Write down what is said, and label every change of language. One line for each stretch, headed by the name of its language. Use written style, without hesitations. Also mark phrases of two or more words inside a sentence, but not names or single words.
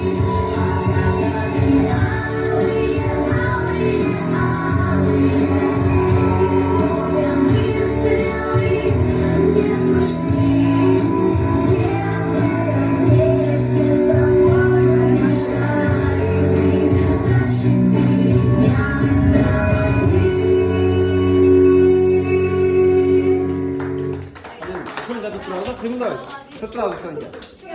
Russian: А закаты алые, алые, алые, перед боем выстрелы не слышны. Не в этом месте с тобою мечтали мы за 4 дня до войны.
Korean: 손 잡고 들어가서 들고 나왔어. 저 들어가고 있어 이제.